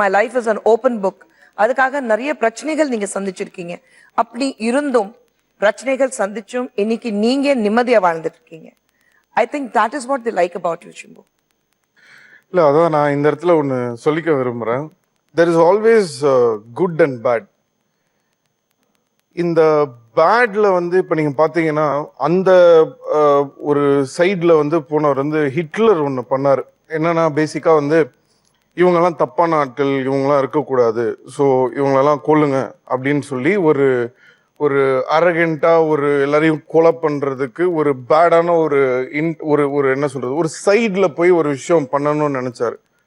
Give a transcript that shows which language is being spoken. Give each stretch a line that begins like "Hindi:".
English: My life is an open book.
Tamil: அதுக்காக நிறைய பிரச்சனைகள் நீங்க சந்திச்சிருக்கீங்க. அப்படி இருந்தும் பிரச்சனைகள் சந்திச்சும் இன்னைக்கு நீங்க நிம்மதியா வாழ்ந்துட்டு இருக்கீங்க.
English: I think that is what the like about you Simbu.
Tamil: இல்ல அதான் நான் இந்த இடத்துல ஒண்ணு சொல்லிக்க விரும்புறேன்.
English: there is always good and bad.
Tamil: இந்த பேட்ல வந்து இப்ப நீங்க பாத்தீங்கன்னா அந்த ஒரு சைட்ல வந்து போனவர் வந்து ஹிட்லர் ஒண்ணு பண்ணாரு. என்னன்னா பேசிக்கா வந்து இவங்கெல்லாம் தப்பான ஆட்கள், இவங்கெல்லாம் இருக்கக்கூடாது, ஸோ இவங்களெல்லாம் கொல்லுங்க அப்படின்னு சொல்லி ஒரு ஒரு அரகெண்டா ஒரு எல்லாரையும் கொலை பண்றதுக்கு ஒரு பேடான ஒரு ஒரு என்ன சொல்றது ஒரு சைட்ல போய் ஒரு விஷயம் பண்ணணும்னு நினைச்சாரு.